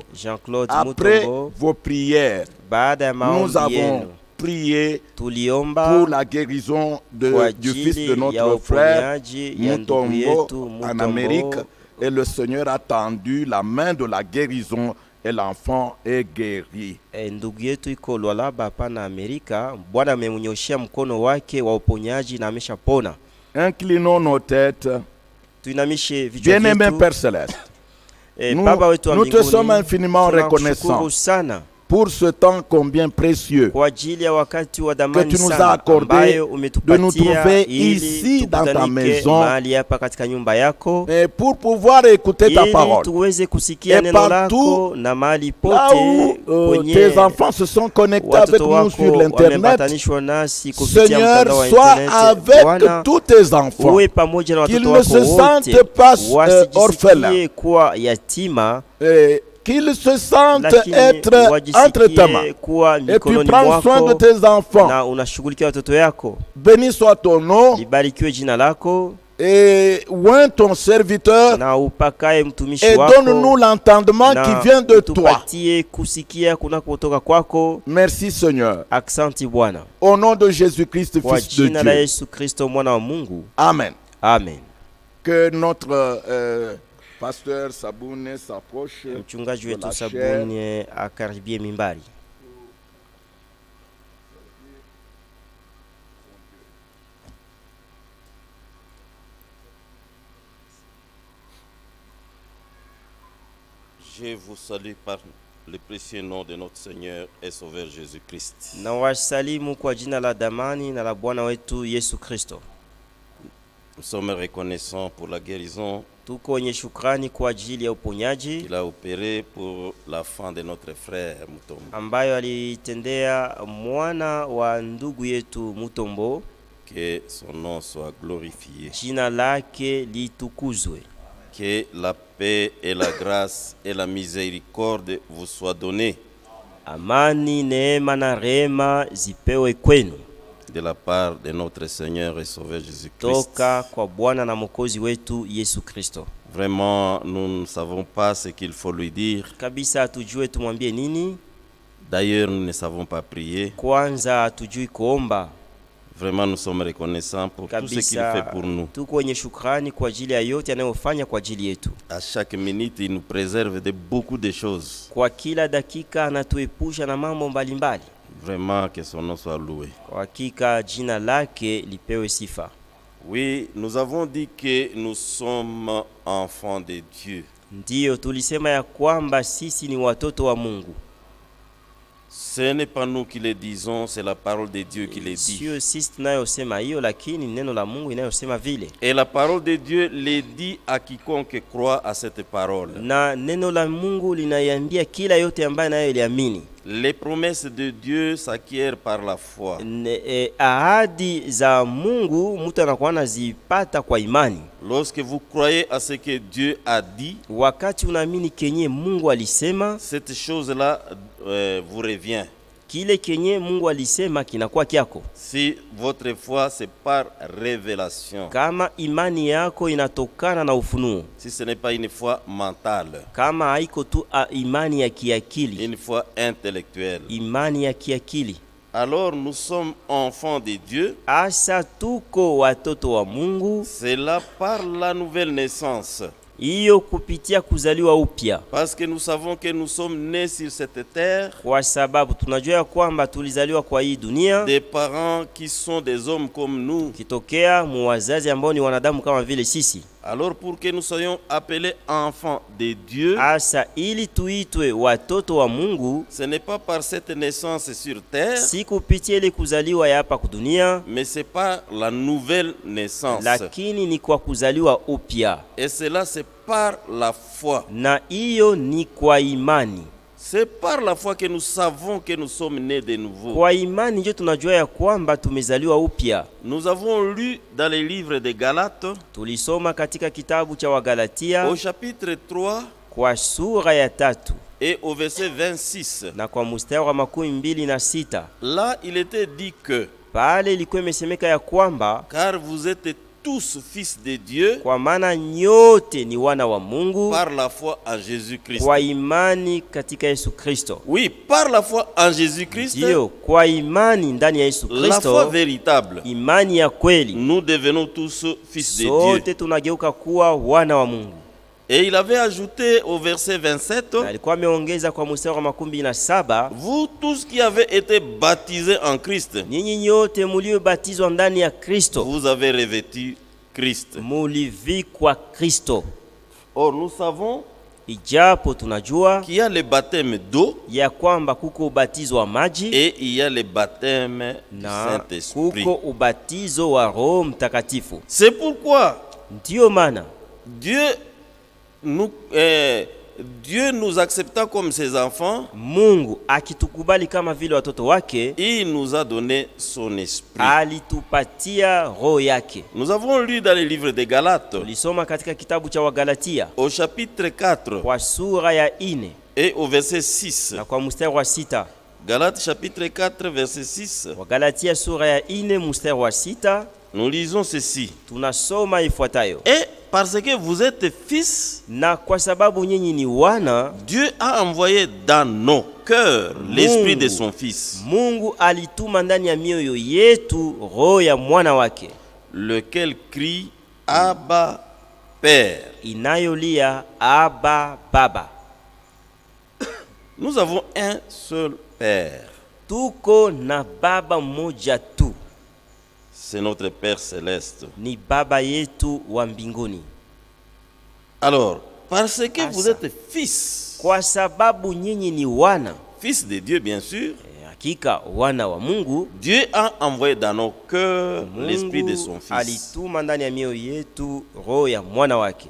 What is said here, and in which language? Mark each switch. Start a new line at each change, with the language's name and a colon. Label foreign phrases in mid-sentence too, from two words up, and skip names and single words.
French: Après vos prières, nous avons prié pour la guérison du fils de notre frère Mutombo en Amérique. Et le Seigneur a tendu la main de la guérison et l'enfant est guéri.
Swahili: Ndugu yetu iko Lualaba hapa na Amerika, Bwana amemnyoshia mkono wake wa uponyaji na ameshapona.
French: Inclinons nos têtes.
Swahili: Tuinamishe vichwa vyetu.
French: Bien-aimé Père Céleste, nous te sommes infiniment reconnaissants pour ce temps combien précieux
Swahili: kwa ajili ya wakati wa
French: que
Swahili: damani
French: tu nous as
Swahili: sana
French: accordé
Swahili: ambayo
French: de nous
Swahili: umetupatia
French: trouver
Swahili: ili
French: ici dans ta
Swahili: tukutanike
French: maison
Swahili: mahali hapa katika nyumba yako
French: et pour pouvoir écouter ta
Swahili: ili
French: parole.
Swahili: tuweze kusikia
French: Et
Swahili: neno
French: partout,
Swahili: lako na mahali
French: Là où
Swahili: pote kwenye
French: tes enfants se sont connectés avec
Swahili: watoto
French: nous
Swahili: wako
French: sur l'internet,
Swahili: wameambatanishwa nasi kupitia
French: Seigneur,
Swahili: mtandao wa
French: sois
Swahili: internet.
French: avec
Swahili: Bwana,
French: tous tes enfants,
Swahili: uwe pamoja na
French: qu'ils
Swahili: watoto
French: ne
Swahili: wako
French: se
Swahili: wote
French: sentent pas orphelins,
Swahili: wasijisikie kuwa yatima,
French: et qu'ils se sentent
Swahili: lakini
French: être entre tes mains.
Swahili: wajisikie kuwa
French: Et tu
Swahili: mikononi
French: prends soin de
Swahili: mwako
French: tes enfants.
Swahili: na unashughulikia watoto yako.
French: Béni soit ton nom
Swahili: Libarikiwe jina lako
French: et oint ton serviteur
Swahili: na upakae mtumishi
French: et
Swahili: wako
French: donne-nous l'entendement qui
Swahili: na
French: vient de toi.
Swahili: utupatie kusikia kunakotoka kwako.
French: Merci Seigneur.
Swahili: Aksanti Bwana,
French: Au nom de Jésus-Christ,
Swahili: kwa
French: Fils de
Swahili: jina la
French: Dieu.
Swahili: Yesu Kristo mwana wa Mungu,
French: Amen.
Swahili: amen.
French: Que notre pasteur Saboune s'approche.
Swahili: Mchungaji
French: de la
Swahili: wetu
French: chair.
Swahili: Sabuni akaribie mimbari.
French: Je vous salue par le précieux nom de notre Seigneur et Sauveur Jésus-Christ.
Swahili: Na wasalimu kwa jina la damani na la Bwana wetu Yesu Kristo.
French: Nous sommes reconnaissants pour la guérison
Swahili: Tuko wenye shukrani kwa ajili ya uponyaji
French: qu'il a opéré pour la fin de notre frère Mutombo.
Swahili: ambayo alitendea mwana wa ndugu yetu Mutombo.
French: Que son nom soit glorifié.
Swahili: Jina lake litukuzwe.
French: Que la paix et la grâce et la miséricorde vous soient données
Swahili: Amani, neema na rehema zipewe kwenu
French: de la part de notre Seigneur et Sauveur Jésus-Christ.
Swahili: toka kwa Bwana na Mwokozi wetu Yesu Kristo.
French: Vraiment, nous ne savons pas ce qu'il faut lui dire.
Swahili: Kabisa hatujue tumwambie nini.
French: D'ailleurs, nous ne savons pas prier.
Swahili: Kwanza hatujui kuomba.
French: Vraiment, nous sommes reconnaissants pour tout ce qu'il fait pour nous.
Swahili: Tuko wenye shukrani kwa ajili ya yote anayofanya kwa ajili yetu.
French: À chaque minute, il nous préserve de beaucoup de choses.
Swahili: Kwa kila dakika anatuepusha na mambo mbalimbali.
French: Vraiment, que son nom soit loué.
Swahili: Kwa hakika jina lake lipewe sifa.
French: Oui, nous avons dit que nous sommes enfants de Dieu.
Swahili: Ndiyo tulisema ya kwamba sisi ni watoto wa Mungu.
French: Ce n'est pas nous qui le disons, c'est la parole de Dieu qui le dit.
Swahili: Sio sisi tunayosema hiyo, lakini neno la Mungu inayosema vile.
French: Et la parole de Dieu le dit à quiconque croit à cette parole.
Swahili: Na neno la Mungu linaiambia kila yote ambaye anayoiamini.
French: Les promesses de Dieu s'acquièrent par la foi.
Swahili: Ahadi za Mungu mtu anakuwa anazipata kwa imani.
French: Lorsque vous croyez à ce que Dieu a dit,
Swahili: wakati unaamini kenye Mungu alisema,
French: cette chose-là vous revient.
Swahili: Kile kenye Mungu alisema kinakuwa kyako.
French: Si votre foi c'est par révélation.
Swahili: Kama imani yako inatokana na ufunuo.
French: Si ce n'est pas une foi mentale.
Swahili: Kama haiko tu imani ya kiakili.
French: Une foi intellectuelle.
Swahili: Imani ya kiakili.
French: Alors nous sommes enfants de Dieu.
Swahili: Asa tuko watoto wa Mungu.
French: C'est là par la nouvelle naissance.
Swahili: Iyo kupitia kuzaliwa upya.
French: Parce que nous savons que nous sommes nés sur cette terre.
Swahili: Kwa sababu tunajua kwamba tulizaliwa kwa hii dunia.
French: Des parents qui sont des hommes comme nous.
Swahili: Kitokea muwazazi ambao ni wanadamu kama vile sisi.
French: Alors pour que nous soyons appelés enfants de Dieu,
Swahili: asa ili tuitwe watoto wa Mungu,
French: ce n'est pas par cette naissance sur terre,
Swahili: si kupitia ile kuzaliwa ya hapa kudunia,
French: mais c'est par la nouvelle naissance.
Swahili: Lakini ni kwa kuzaliwa upya.
French: Et cela c'est par la foi.
Swahili: Na hiyo ni kwa imani.
French: C'est par la foi que nous savons que nous sommes nés de nouveau.
Swahili: Kwa imani ndio tunajua ya kwamba tumezaliwa upya.
French: Nous avons lu dans les livres de Galates,
Swahili: tulisoma katika kitabu cha Wagalatia
French: au chapitre 3
Swahili: kwa sura ya 3
French: et au verset 26.
Swahili: Na kwa mstari wa 26.
French: Là, il était dit que
Swahili: pale ilikuwa imesemeka ya kwamba
French: car vous êtes tous fils de Dieu,
Swahili: kwa maana nyote ni wana wa Mungu
French: par la foi en Jésus-Christ.
Swahili: Kwa imani katika Yesu Kristo.
French: Oui, par la foi en Jésus-Christ.
Swahili: Ndio, kwa imani ndani ya Yesu Kristo.
French: La foi véritable.
Swahili: Imani ya kweli.
French: Nous devenons tous fils de Dieu.
Swahili: Sote tunageuka kuwa wana wa Mungu.
French: Et il avait ajouté au verset 27,
Swahili: alikuwa ameongeza kwa mstari wa 27,
French: vous tous qui avez été baptisés en Christ,
Swahili: nyinyi nyote mliobatizwa ndani ya Kristo,
French: vous avez revêtu Christ.
Swahili: Mulivikwa Kristo.
French: Or nous savons
Swahili: Ijapo tunajua
French: qu'il y a le baptême d'eau
Swahili: ya kwamba kuko ubatizo wa maji
French: et il y a le baptême du
Swahili: na
French: Saint-Esprit.
Swahili: kuko ubatizo wa Roho Mtakatifu.
French: C'est pourquoi
Swahili: Ndiyo maana
French: Dieu nous accepta comme ses enfants,
Swahili: Mungu akitukubali kama vile watoto wake,
French: il nous a donné son esprit.
Swahili: alitupatia roho yake.
French: Nous avons lu dans le livre des Galates,
Swahili: Tulisoma katika kitabu cha Wagalatia
French: au chapitre 4
Swahili: kwa sura ya 4
French: et au verset 6.
Swahili: na kwa mstari wa 6.
French: Galates chapitre 4 verset 6.
Swahili: Wagalatia sura ya 4 mstari wa 6,
French: Nous lisons ceci.
Swahili: tunasoma ifuatayo:
French: Et parce que vous êtes fils,
Swahili: na kwa sababu nyinyi ni wana,
French: Dieu a envoyé dans nos cœurs l'esprit de son fils,
Swahili: Mungu alituma ndani ya mioyo yetu roho ya mwana wake,
French: lequel crie Abba Père.
Swahili: inayolia Aba Baba.
French: Nous avons un seul Père.
Swahili: Tuko na baba mmoja tu,
French: C'est notre Père céleste.
Swahili: ni baba yetu wa mbinguni.
French: Alors, parce que Ah, vous ça. êtes fils,
Swahili: Kwa sababu nyinyi ni wana,
French: fils de Dieu bien sûr,
Swahili: hakika wana wa Mungu,
French: Dieu a envoyé dans nos cœurs l'esprit de son
Swahili: Mungu
French: fils.
Swahili: alituma ndani ya mioyo yetu roho ya mwana wake,